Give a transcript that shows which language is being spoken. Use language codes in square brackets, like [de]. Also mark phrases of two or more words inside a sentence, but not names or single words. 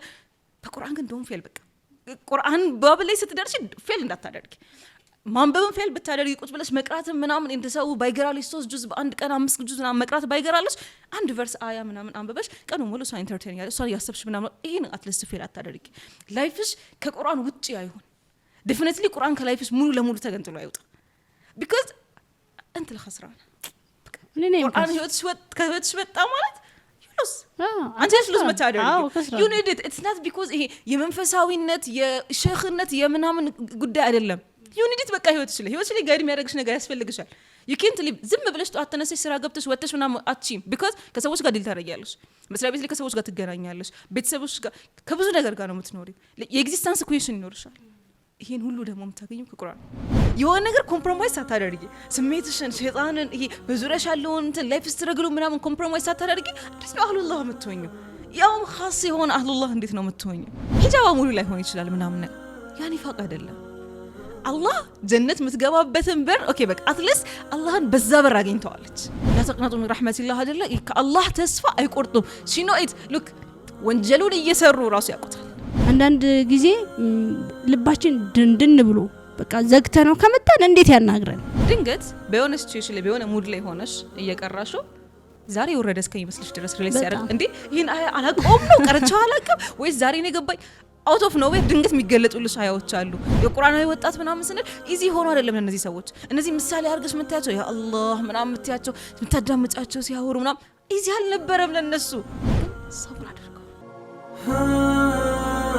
[am] በቁርአን ግን [en] don't fail [am] በቃ ቁርአን ባብ ላይ ስትደርሺ ፌል እንዳታደርጊ ማንበብን ፌል ብታደርጊ ቁጭ ብለሽ መቅራትም ምናምን እንደሰው ባይገራልሽ 3 ጁዝ በአንድ ቀን 5 ጁዝ ምናምን መቅራት ባይገራልሽ አንድ ቨርስ አያ ምናምን አንበበሽ ቀኑ ሙሉ እሷ ኢንተርቴን ያለ እሷ ያሰብሽ ምናምን ይሄን አትሊስት ፌል አታደርጊ ላይፍሽ ከቁርአን ውጪ አይሆን ዴፊኒትሊ ቁርአን ከላይፍሽ ሙሉ ለሙሉ ተገንጥሎ አይወጣ because [ar] انت الخسران [am] ቁርአን ህይወትሽ ወጣ ማለት ዩሉስ አንቺ ሉስ መታደርጊ [en] you need it it's not because [am] ይሄ የመንፈሳዊነት የሸኽነት የምናምን ጉዳይ አይደለም ዩኒዲት በቃ ህይወትሽ ላይ ጋይድ የሚያደርግሽ ነገር ያስፈልግሻል [en] you can't live [am] ዝም ብለሽ ጧት ተነስተሽ ስራ ገብተሽ ወጥተሽ ምናምን አትችይም because ከሰዎች ጋር ዲል ታደርጊያለሽ መስሪያ ቤት ላይ ከሰዎች ጋር ትገናኛለሽ ቤተሰቦች ጋር ከብዙ ነገር ጋር ነው የምትኖሪው የኤግዚስተንስ ኩዌሽን ይኖርሻል ይሄን ሁሉ ደግሞ የምታገኙ ከቁርአን የሆነ ነገር ኮምፕሮማይዝ ሳታደርጊ ስሜትሽን ሸይጣንን ይሄ በዙሪያሽ ያለውን እንትን ላይፍ ስትረግሉ ምናምን ኮምፕሮማይዝ ሳታደርጊ እንዴት ነው አህሉላህ የምትሆኚው ያው ኻስ የሆነ አህሉላህ እንዴት ነው የምትሆኚው ሂጃባ ሙሉ ላይ ሆነ ይችላል ምናምን ያኔ ፋቅ አይደለም አላህ ጀነት ምትገባበትን በር ኦኬ በቃ አትሊስት አላህን በዛ በር አግኝተዋለች ያተቅናጡ [ar] من رحمة الله [am] አይደለ ከአላህ ተስፋ አይቆርጡም ሲኖት ሉክ ወንጀሉን እየሰሩ ራሱ ያቆታል አንዳንድ ጊዜ ልባችን ድንድን ብሎ በቃ ዘግተነው ከመጣን እንዴት ያናግረን ድንገት በሆነ ሲቹዌሽን ላይ በሆነ ሙድ ላይ ሆነሽ እየቀራሹ ዛሬ ወረደ እስከሚመስልሽ ድረስ ሪሊስ ያደርግ እንዴ ይሄን አላቆም ነው ቀርቻው አላቀም ወይስ ዛሬ ነው ገባኝ [en] out of nowhere [am] ድንገት የሚገለጡልሽ አያዎች አሉ የቁርአናዊ ወጣት ምናምን ስንል ኢዚ ሆኖ አይደለም እነዚህ ሰዎች እነዚህ ምሳሌ አድርገሽ ምታያቸው ያ አላህ ምናምን ምታያቸው ምታዳምጫቸው ሲያወሩ ምናምን ኢዚ አልነበረም ለነሱ ሰብር አድርገው